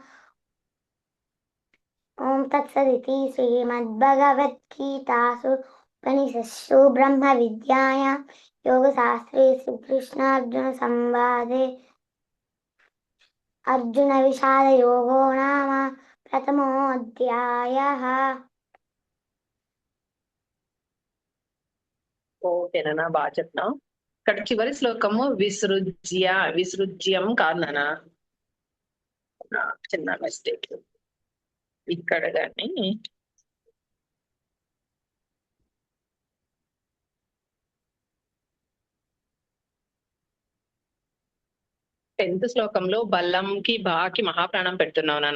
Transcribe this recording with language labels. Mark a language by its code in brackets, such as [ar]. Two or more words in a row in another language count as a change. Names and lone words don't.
[sa] ॐ तत्सदिति श्रीमद्भगवद्गीतासु उपनिषत्सु ब्रह्मविद्यायां योगशास्त्रे श्रीकृष्णार्जुनसंवादे अर्जुनविषादयोगो नाम प्रथमोऽध्यायः। [te] ఓకేనా బాగా చెప్తున్నావు. ఇక్కడ చివరి శ్లోకము విసృజ్యం కాదు నాన్న, చిన్న మిస్టేక్ ఇక్కడ. కానీ 10th శ్లోకంలో బల్లంకి బాకి మహాప్రాణం పెడుతున్నావు నాన్న.